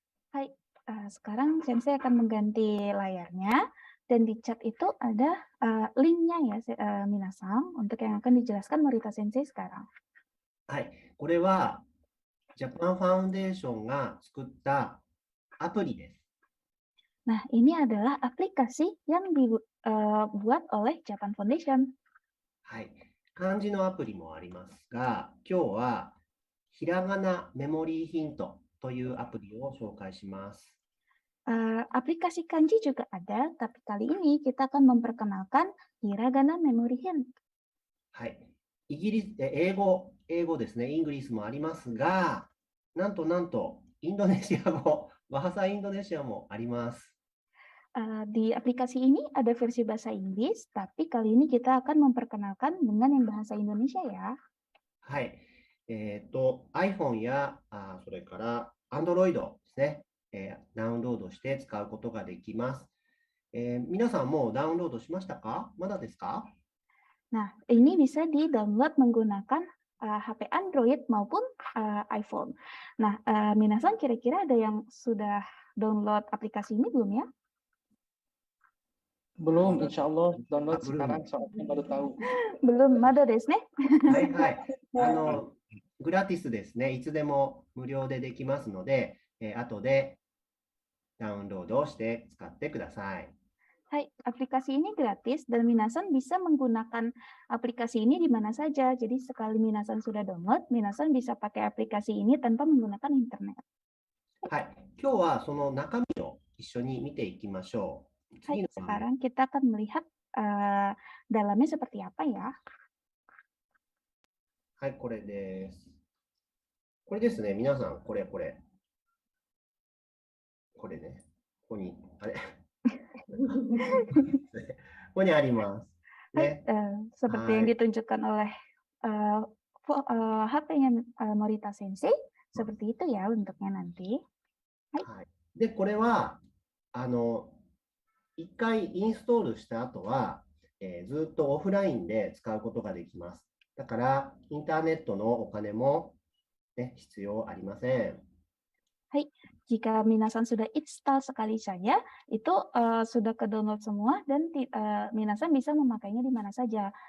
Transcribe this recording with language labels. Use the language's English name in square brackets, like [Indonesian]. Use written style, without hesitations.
[Indonesian] Hai, sekarang Sensei akan mengganti layarnya dan di chat itu ada linknya ya Minasan untuk yang akan dijelaskan Morita Sensei sekarang. [Japanese] はい、これはジャパンファウンデーションが作ったアプリです。 [Indonesian] Nah, ini adalah aplikasi yang dibuat oleh Japan Foundation. [Japanese] はい、漢字のアプリもありますが、今日はひらがなメモリーヒントというアプリを紹介します。 [Indonesian] Aplikasi kanji juga ada, tapi kali ini kita akan memperkenalkan Hiragana Memory Hint. [Japanese] はい、英語ですね、イングリスもありますが、なんとインドネシア語、bahasaインドネシアもあります。 [Indonesian] Di aplikasi ini ada versi bahasa Inggris, tapi kali ini kita akan memperkenalkan dengan yang bahasa Indonesia ya. [Japanese] はい。 iPhone やそれから Android ですね、ダウンロードして使うことができます。皆さんもうダウンロードしましたか？まだですか？ [Indonesian] Nah, ini bisa di-download menggunakan HP Android maupun iPhone. Nah, Minasan kira-kira ada yang sudah download aplikasi ini belum ya? Belum, insya Allah download belum. sekarang soalnya baru tahu. Belum, [Japanese] mada desu ne? はいはい。グラティスですね。いつでも無料でできますので、後でダウンロードをして使ってください。 [Indonesian] Hai, aplikasi ini gratis dan Minasan bisa menggunakan aplikasi ini di mana saja. Jadi sekali Minasan sudah download, Minasan bisa pakai aplikasi ini tanpa menggunakan internet. [Japanese] はい。今日はその中身を一緒に見ていきましょう。 [Indonesian] Hai, sekarang kita akan melihat dalamnya seperti apa ya. [Japanese] はい、これです。これですね、皆さん、これね、ここに、あれここにあります。ね。 [Indonesian] Seperti yang ditunjukkan oleh HP-nya Morita Sensei, seperti itu ya bentuknya nanti. [Japanese] はい。で、これは、一回インストールした後は、ずっとオフラインで使うことができます。だから、インターネットのお金も、ね、必要ありません。はい。 [Indonesian] Jika minasan sudah install sekali saja, itu sudah ke-download semua dan minasan bisa memakainya di mana saja.